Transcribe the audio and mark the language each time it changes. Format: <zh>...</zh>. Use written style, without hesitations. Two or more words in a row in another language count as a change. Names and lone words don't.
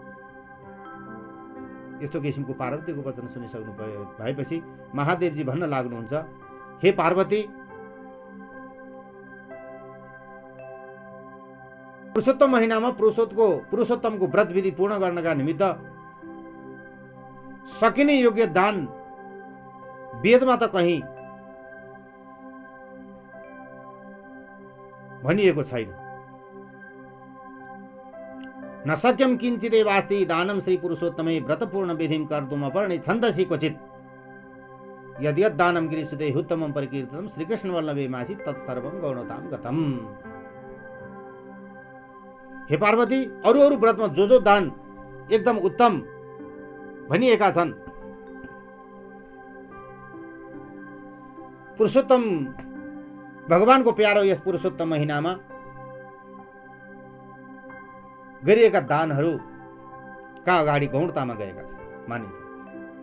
<ne>यस्तो किसिमको पार्वतीको वचन सुनिसक्नु भएपछि महादेवजी भन्न लाग्नुहुन्छ, हे पार्वती, पुरुषोत्तम महिनामा पुरुषोत्तमको व्रत विधि पूर्ण गर्नका निमित्त सकिने योग्य दान वेदमा त कहीँ भनिएको छैन।</ne> <sa>न शक्यं किञ्चिदेवास्ति दानं श्री पुरुषोत्तमे व्रतपूर्ण विधिं कर्तुम् अपर्णे छन्दसि क्वचित् यद्यद् दानं गिरिसुते उत्तमं परिकीर्तितं श्रीकृष्णवल्लभे मासि तत्सर्वं गौणतां गतम्।</sa> <ne>हे पार्वती, अरू व्रतमा जो दान एकदम उत्तम भनिएका छन्, पुरुषोत्तम भगवानको प्यारो यस पुरुषोत्तम महिनामा गरिएका दानहरूका अगाडि गौणतामा गएका छन् मानिन्छ।</ne>